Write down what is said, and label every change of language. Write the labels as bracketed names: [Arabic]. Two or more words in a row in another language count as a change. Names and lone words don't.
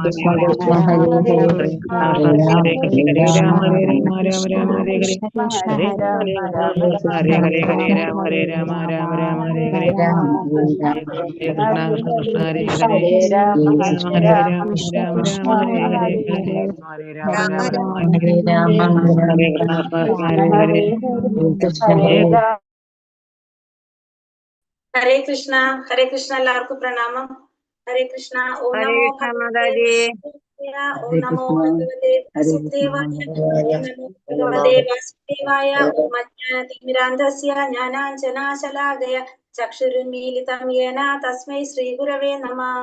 [Sanskrit] Krishna Krishna Hare Hare Hare Ram Hare Ram Ram Krishna Krishna Hare Hare Krishna Hare Ram Hare Ram Hare Ram Hare Ram Hare Ram Hare Ram Krishna Krishna Hare Hare Hare Ram Hare Ram Krishna Hare Hare Krishna Hare Ram. ഹരേ കൃഷ്ണ ഹരേ കൃഷ്ണ. [Malayalam] എല്ലാവർക്കും പ്രണാമം. [Sanskrit] ഹരേ കൃഷ്ണ. ഓം നമോ ഭഗവതേ ഓം നമോ ഭഗവതേ വാസുദേവായ ഓം നമോ ഭഗവതേ വാസുദേവായ. ഓം അജ്ഞാനതിമിരാന്ധസ്യ ജ്ഞാനാഞ്ജനാശലാകയ ചക്ഷുരുന്മീലിതം യേന തസ്മൈ ശ്രീഗുരവേ നമഃ.